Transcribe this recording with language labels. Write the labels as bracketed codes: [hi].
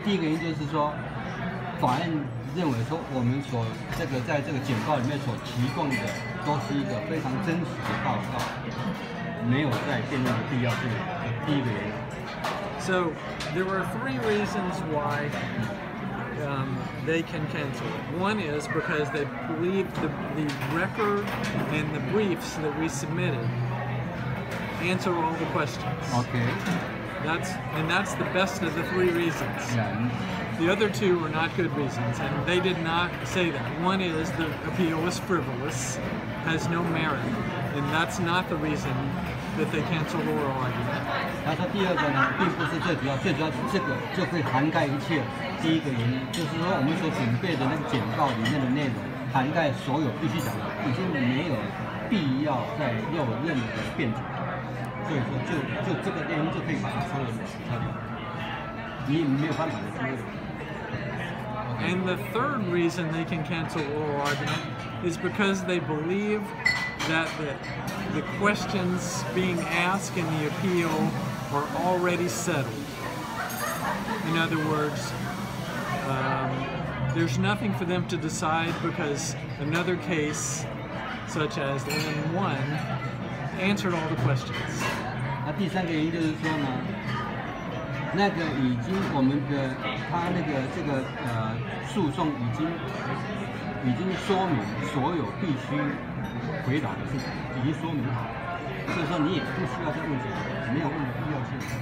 [zh] 第一个原因就是说，法院认为说我们所在这个简报里面所提供的都是一个非常真实的报告，没有在辩论的必要性。第一个原因。 [en] So there are 3 reasons why they can cancel it. One is because they believe the record and the briefs that we submitted answer all the questions. Okay. That's the best of the 3 reasons. Yeah. The other 2 were not good reasons, and they did not say that. One is the appeal is frivolous, has no merit, and that's not the reason that they canceled oral argument. [zh] 他说第二个呢，并不是最主要，最主要是这个就可以涵盖一切。第一个原因就是说，我们所准备的那个简报里面的内容，涵盖所有必须讲的，已经没有必要再用任何辩解。所以说，就这个原因就可以把它所有的取消掉，你没有办法的去问。 [en] And the 3rd reason they can cancel oral argument is because they believe that the questions being asked in the appeal are already settled. In other words, there's nothing for them to decide because another case, such as Lin 1, answered all the questions. [zh] 那第3个原因就是说呢，那个已经我们的他那个这个诉讼已经说明所有必须回答的事情，已经说明好，所以说你也不需要再问什么，没有问的必要性。